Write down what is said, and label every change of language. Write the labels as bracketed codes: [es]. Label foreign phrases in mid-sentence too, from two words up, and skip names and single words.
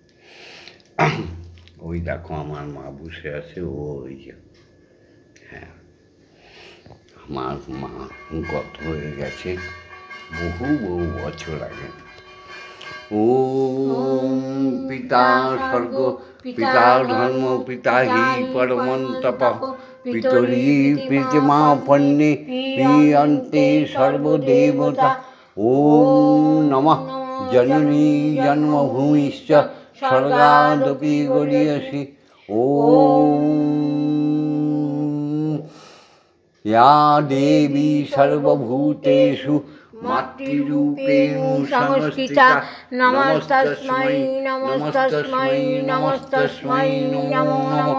[bn] ওই দেখো আমার মা বসে আছে, ওই যে, হ্যাঁ, আমার মা গত হয়ে গেছে বহু বছর আগে। [sa] ওম পিতা স্বর্গ, পিতা ধর্ম, পিতা হি পরমন্তপ, পিতরি প্রীতিমা পণ্যে প্রিয়ন্তে সর্বদেবতা। ওম নমঃ জননী জন্মভূমিশ্চ স্বর্গাদপি গরীয়সি। ওম या देवी सर्वभूतेषु मातृरूपेण संस्थिता नमस्तस्मै नमस्तस्मै नमस्तस्मै नमो नमः।